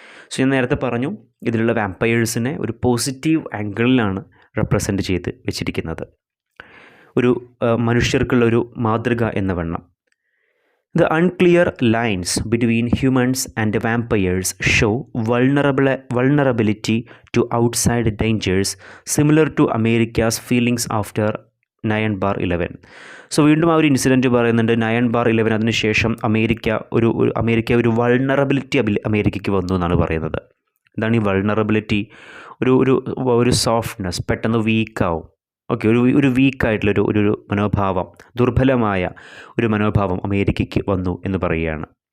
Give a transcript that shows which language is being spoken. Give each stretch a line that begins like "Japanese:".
Malayalam: So ഞാൻ നേരത്തെ പറഞ്ഞു, ഇതിലുള്ള വാമ്പയേഴ്സിനെ ഒരു പോസിറ്റീവ് ആംഗിളിലാണ് റെപ്രസെൻറ്റ് ചെയ്ത് വെച്ചിരിക്കുന്നത്, ഒരു മനുഷ്യർക്കുള്ള ഒരു മാതൃക എന്ന വണ്ണം.
English: The unclear lines between humans and vampires show vulnerability to outside dangers, similar to America's feelings after 9/11.
Malayalam: So വീണ്ടും ആ ഒരു ഇൻസിഡൻറ്റ് പറയുന്നുണ്ട്. 9/11 അതിനുശേഷം അമേരിക്ക ഒരു വൾണറബിലിറ്റി അമേരിക്കയ്ക്ക് വന്നു എന്നാണ് പറയുന്നത്. എന്താണ് ഈ വൾണറബിലിറ്റി? ഒരു സോഫ്റ്റ്നെസ്, പെട്ടെന്ന് വീക്കാവും. ഓക്കെ, ഒരു വീക്കായിട്ടുള്ളൊരു ഒരു മനോഭാവം, ദുർബലമായ ഒരു മനോഭാവം അമേരിക്കയ്ക്ക് വന്നു എന്ന് പറയുകയാണ്.